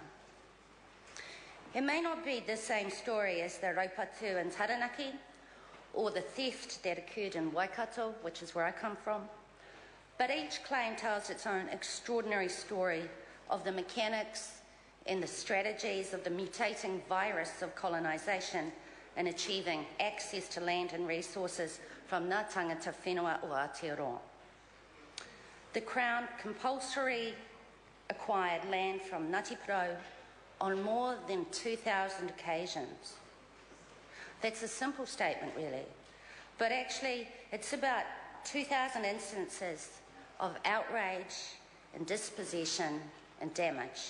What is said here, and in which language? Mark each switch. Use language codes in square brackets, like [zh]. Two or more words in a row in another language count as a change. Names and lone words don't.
[en] It may not be the same story as the Raupatu in Taranaki or the theft that occurred in Waikato, which is where I come from, but each claim tells its own extraordinary story of the mechanics and the strategies of the mutating virus of colonisation in achieving access to land and resources from [mi] ngā tangata whenua o Aotearoa. [en] The Crown compulsory acquired land from Ngati Porou on more than 2,000 occasions. That's a simple statement, really, but actually it's about 2,000 instances of outrage and dispossession and damage.